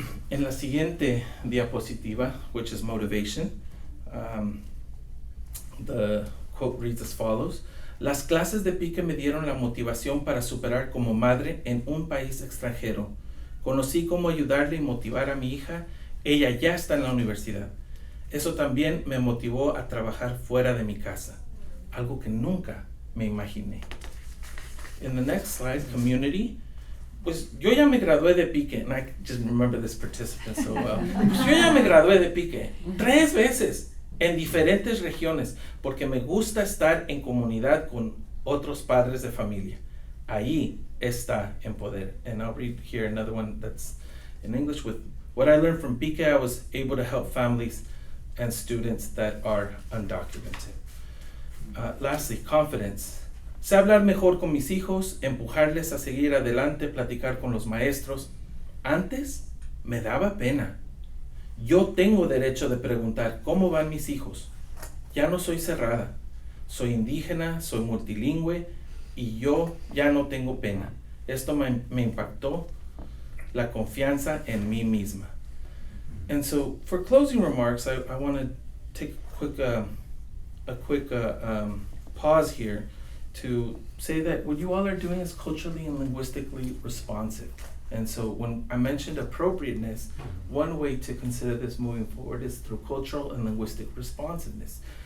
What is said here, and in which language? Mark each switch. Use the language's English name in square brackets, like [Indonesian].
[Spanish] En la siguiente diapositiva, [English] which is motivation, the quote reads as follows: [Spanish] Las clases de PIQE me dieron la motivación para superar como madre en un país extranjero. Conocí cómo ayudarle y motivar a mi hija. Ella ya está en la universidad. Eso también me motivó a trabajar fuera de mi casa, algo que nunca me imaginé. [English] In the next slide, community. [Spanish] Pues yo ya me gradué de PIQE, [English] and I just remember this participant so well. [Spanish] Pues yo ya me gradué de PIQE 3 veces en diferentes regiones porque me gusta estar en comunidad con otros padres de familia. Ahí está en poder. [English] And I'll read here another one that's in English. With what I learned from PIQE, I was able to help families and students that are undocumented. Lastly, confidence. [Spanish] Sé hablar mejor con mis hijos, empujarles a seguir adelante, platicar con los maestros. Antes me daba pena. Yo tengo derecho de preguntar cómo van mis hijos. Ya no soy cerrada. Soy indígena, soy multilingüe y yo ya no tengo pena. Esto me impactó la confianza en mí misma. [English] And so for closing remarks, I want to take a quick pause here to say that what you all are doing is culturally and linguistically responsive. And so when I mentioned appropriateness, one way to consider this moving forward is through cultural and linguistic responsiveness.